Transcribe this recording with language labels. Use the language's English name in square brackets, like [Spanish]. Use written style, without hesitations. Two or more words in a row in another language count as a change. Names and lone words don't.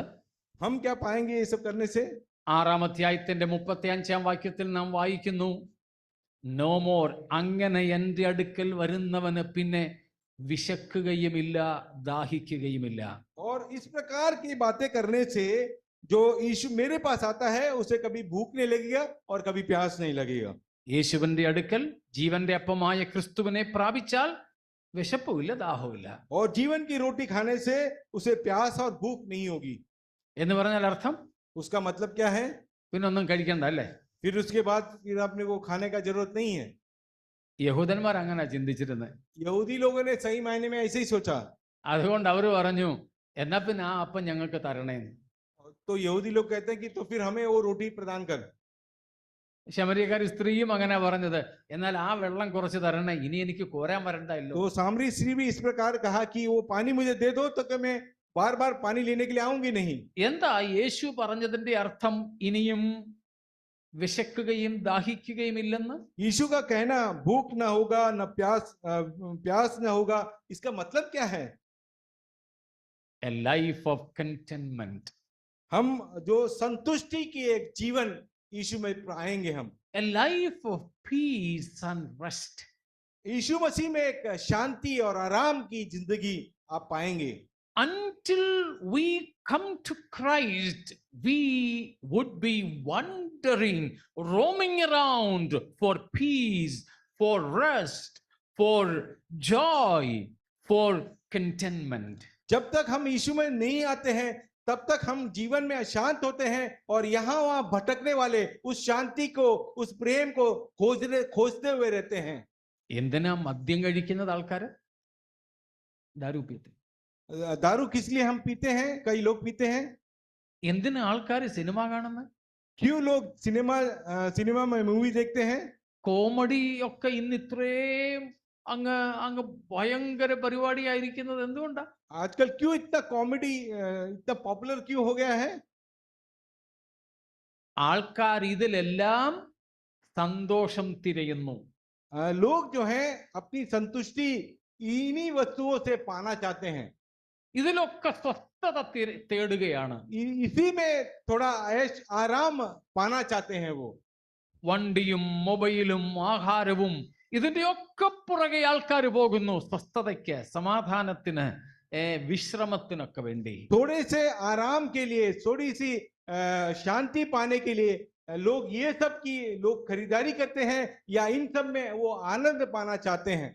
[Hindi] हम क्या पाएंगे ये सब करने से? [Malayalam] 6-ാം അധ്യായത്തിന്റെ 35-ാം വാക്യത്തിൽ നാം വായിക്കുന്നു, [English] no more, [Malayalam] അങ്ങനെ എൻ്റെ അടുക്കൽ വരുന്നവന് പിന്നെ വിശക്കുകയുമില്ല, ദാഹിക്കുകയുമില്ല. [Hindi] और इस प्रकार की बातें करने से जो यीशु मेरे पास आता है उसे कभी भूख नहीं लगेगा और कभी प्यास नहीं लगेगा। [Malayalam] യേശുവിന്റെ അടുക്കൽ ജീവന്റെ അപ്പമായ ക്രിസ്തുവിനെ പ്രാപിച്ചാൽ വിശപ്പുമില്ല, ദാഹവുമില്ല. [Hindi] और जीवन की रोटी खाने से उसे प्यास और भूख नहीं होगी। [Malayalam] എന്ന് പറഞ്ഞാൽ അർത്ഥം [Hindi] उसका मतलब क्या है? [Malayalam] പിന്നെ ഒന്നും കഴിക്കണ്ട അല്ലേ? [Hindi] फिर उसके बाद फिर आपने को खाने का जरूरत नहीं है। [Malayalam] യഹൂദന്മാർ അങ്ങനെ ചിന്തിച്ചിരുന്നത്. [Hindi] यहूदी लोगों ने सही मायने में ऐसे ही सोचा। [Malayalam] അതുകൊണ്ട് അവർ പറഞ്ഞു, എന്നാ പിന്നെ ആ അപ്പം ഞങ്ങൾക്ക് തരണേന്ന്. [Hindi] तो यहूदी लोग कहते हैं कि तो फिर हमें वो रोटी प्रदान कर। [Malayalam] ശമരിയക്കാരി സ്ത്രീയും അങ്ങനെ പറഞ്ഞത്, എന്നാൽ ആ വെള്ളം കുറച്ച് തരണേ, ഇനി എനിക്ക് കോരാൻ വരണ്ടല്ലോ. [Hindi] तो सामरी स्त्री भी इस प्रकार कहा कि वो पानी मुझे दे दो तो मैं बार बार पानी लेने के लिए आऊंगी नहीं। [Malayalam] എന്താ യേശു പറഞ്ഞതിന്റെ അർത്ഥം? ഇനിയും വിശക്കുകയും ദാഹിക്കുകയും ഇല്ലെന്ന്? [Hindi] यीशु का कहना भूख ना होगा न प्यास ना होगा, इसका मतलब क्या है? [English] A life of contentment. [Hindi] हम जो संतुष्टि की एक जीवन यीशु में पाएंगे हम। [English] A life of peace and rest. [Hindi] यीशु मसीह में एक शांति और आराम की जिंदगी आप पाएंगे। [English] Until we come to Christ, we would be wandering, roaming around for peace, for rest, for joy, for contentment. [Hindi] जब तक हम यीशु में नहीं आते हैं तब तक हम जीवन में अशांत होते हैं और यहाँ वहाँ भटकने वाले उस शांति को, उस प्रेम को खोजते हुए रहते हैं। [Malayalam] എന്തിനാ മദ്യം കഴിക്കുന്നത് ആൾക്കാര്? [Hindi] दारू पीते. दारू किस लिए हम पीते हैं? कई लोग पीते हैं। [Malayalam] എന്തിനാ ആൾക്കാര് സിനിമ കാണുന്നത്? [Hindi] क्यों लोग सिनेमा में मूवी देखते हैं? [Malayalam] കോമഡി ഒക്കെ ഇന്ന് ഇത്രയും അങ്ങ് അങ്ങ് ഭയങ്കര പരിപാടിയായിരിക്കുന്നത് എന്തുകൊണ്ടാ? [Hindi] आजकल क्यों इतना कॉमेडी इतना पॉपुलर क्यों हो गया है? [Malayalam] ആൾക്കാർ ഇതിലെല്ലാം സന്തോഷം തിരയുന്നു. [Hindi] लोग जो हैं अपनी संतुष्टि इन्हीं वस्तुओं से पाना चाहते हैं। [Malayalam] ഇതിലൊക്കെ സ്വസ്ഥത തേടുകയാണ്. [Hindi] इसी में थोड़ा ऐश आराम पाना चाहते हैं वो। [Malayalam] വണ്ടിയും മൊബൈലും ആഹാരവും ഇതിന്റെയൊക്കെ പുറകെ ആൾക്കാർ പോകുന്നു, സ്വസ്ഥതയ്ക്ക്, സമാധാനത്തിന്, വിശ്രമത്തിനൊക്കെ വേണ്ടി. [Hindi] थोड़े से आराम के लिए, थोड़ी सी शांति पाने के लिए लोग ये सब की लोग खरीदारी करते हैं या इन सब में वो आनंद पाना चाहते हैं।